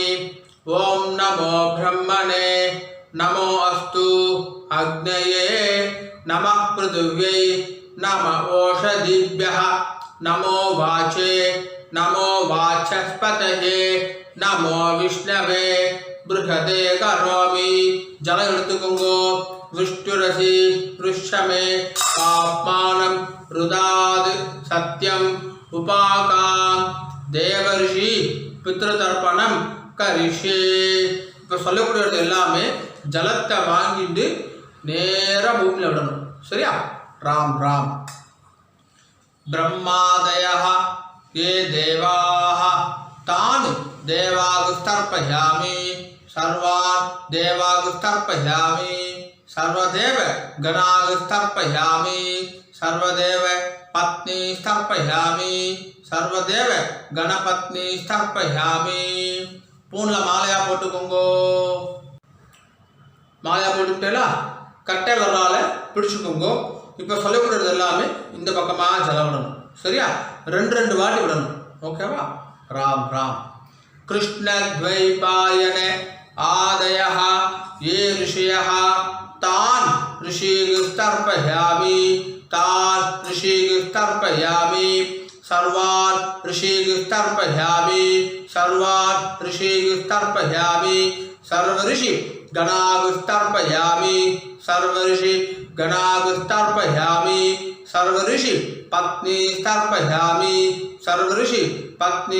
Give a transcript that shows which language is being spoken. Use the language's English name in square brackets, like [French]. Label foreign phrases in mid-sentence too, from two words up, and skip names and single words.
[Sanskrit] ओम नमो ब्रह्मणे नमो अस्तु अग्नये नमः पृथिव्यै नमः ओषधीभ्यः नमो वाचे नमो वाचस्पतये नमो विष्णवे बृहदे करोमि. [Tamil] जल எடுத்துக்கோங்கோ. [Sanskrit] विष्णुरसि पृष्ठमे पाप्मानं रुदात् सत्यं उपाकां देवर्षि पितृतर्पणं करिष्ये. [Tamil] இப்போ சொல்லக்கூடியது எல்லாமே ஜலத்தை வாங்கிட்டு நேரா பூமியில் விடணும். சரியா? ராம் ராம். [Sanskrit] ब्रह्मादयः ये देवाः तान् देवागुस्तर्पयामि. सर्वान् देवागुस्तर्पयामि. सर्वदेव गणागुस्तर्पयामि. सर्वदेव पत्नी स्थर्पयामि. सर्वदेव गणपत्नी स्थर्पयामि. [Tamil] பூன்ல மாலையா போட்டுக்கோங்கோ. மாலையா போட்டுக்கிட்டேல கட்டை விரலால பிடிச்சுக்கோங்கோ. இப்போ சொல்லக்கூடியது எல்லாமே இந்த பக்கமா ஜலம் விடணும். சரியா? ரெண்டு வாட்டி விடணும். ஓகேவா? ராம் ராம். [Sanskrit] கிருஷ்ண द्वैपायन आदयः ये ऋषयः तान् ऋषिस्तर्पयामि. तान् ऋषिस्तर्पयामि. सर्वान् ऋषिस्तर्पयामि सर्वान् ऋषिस्तर्पयामि सर्वऋषि गणागुस्तर्पयामि सर्वऋषि गणागुस्तर्पयामि सर्वऋषि पत्नी तर्पयामि सर्वऋषि पत्नी